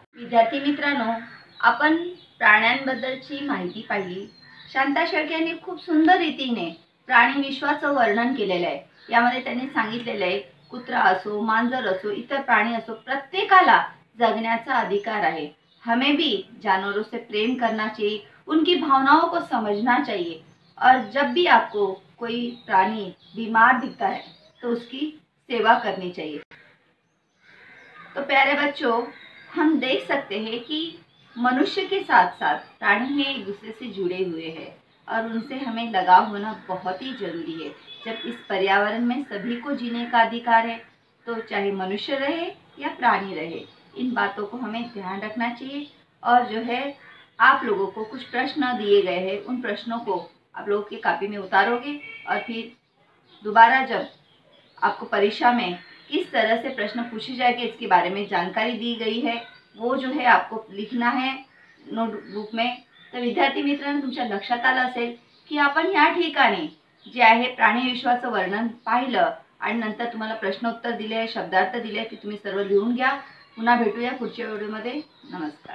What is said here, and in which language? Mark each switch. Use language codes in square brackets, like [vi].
[mr] विद्यार्थी मित्रांनो, आपण प्राण्यांबद्दलची माहिती पाहिली. शांता शेळके यांनी खूप सुंदर रीतीने प्राणी विश्वाचं वर्णन केलेलं आहे. यामध्ये त्यांनी सांगितलेलं आहे, कुत्रा असो, मांजर असो, इतर प्राणी असो, प्रत्येकाला जगण्याचा अधिकार है। [hi] हमें भी जानवरों से प्रेम करना चाहिए, उनकी भावनाओं को समझना चाहिए और जब भी आपको कोई प्राणी बीमार दिखता है तो उसकी सेवा करनी चाहिए। तो प्यारे बच्चों, हम देख सकते हैं कि मनुष्य के साथ साथ प्राणी एक दूसरे से जुड़े हुए हैं और उनसे हमें लगाव होना बहुत ही जरूरी है। जब इस पर्यावरण में सभी को जीने का अधिकार है, तो चाहे मनुष्य रहे या प्राणी रहे, इन बातों को हमें ध्यान रखना चाहिए। और जो है, आप लोगों को कुछ प्रश्न दिए गए हैं, उन प्रश्नों को आप लोगों की कॉपी में उतारोगे और फिर दोबारा जब आपको परीक्षा में किस तरह से प्रश्न पूछे जाएंगे इसके बारे में जानकारी दी गई है, वो जो है आपको लिखना है नोटबुक में। [mr] तर विद्यार्थी मित्रांनो, तुमच्या लक्षात आलं असेल की आपण या ठिकाणी जे आहे प्राणी विश्वाचं वर्णन पाहिलं आणि नंतर तुम्हाला प्रश्नोत्तर दिले, शब्दार्थ दिले, ते तुम्ही सर्व लिहून घ्या। पुन्हा भेटूया पुढच्या व्हिडिओमध्ये। नमस्कार।